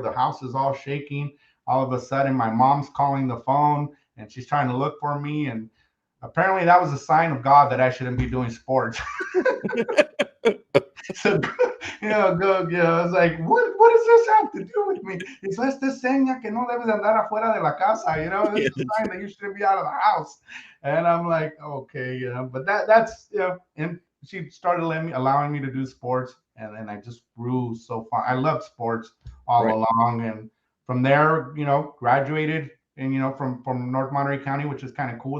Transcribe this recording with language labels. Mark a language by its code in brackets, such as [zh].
[en] The house is all shaking. All of a sudden, my mom's calling the phone and she's trying to look for me. And apparently, that was a sign of God that I shouldn't be doing sports. So, I was like, what does this have to do with me? [es] Eso esta seña que no debes de andar afuera de la casa. [en] This is a Yes. sign that you shouldn't be out of the house. And I'm like, okay, but that's, and she started allowing me to do sports. And then I just grew so far. I loved sports all Right. along. And from there, graduated and, from North Monterey County, which is kind of cool.